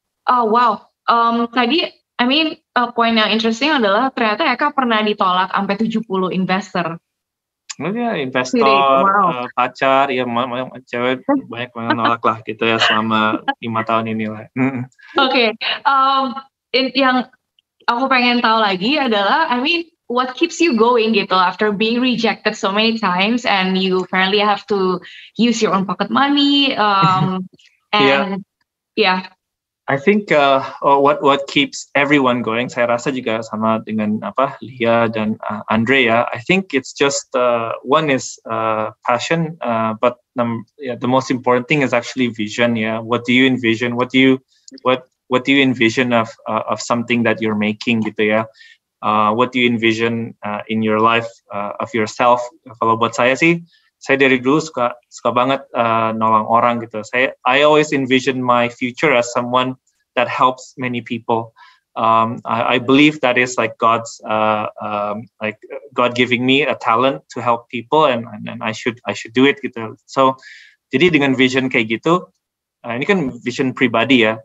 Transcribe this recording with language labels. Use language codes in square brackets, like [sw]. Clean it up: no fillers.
[id] Oh wow, tadi poin yang interesting adalah ternyata Eka pernah ditolak sampai 70 investor. Ya, investor, wow. Pacar, ya cewek banyak nolak lah gitu ya selama 5 tahun ini lah. Oke, yang aku pengen tahu lagi adalah, [en] what keeps you going gitu after being rejected so many times and you apparently have to use your own pocket money, and yeah. I think what keeps everyone going, [id] saya rasa juga sama dengan Lia dan Andre ya. [en] I think it's just one is passion, but the most important thing is actually vision. Yeah, what do you envision? What do you envision of something that you're making gitu ya? What do you envision in your life of yourself? [id] Kalau buat saya sih, saya dari dulu suka banget nolong orang gitu. [en] I always envision my future as someone that helps many people. I believe that is like God's God giving me a talent to help people, and I should do it gitu. [id] So jadi dengan vision kayak gitu, ini kan vision pribadi ya.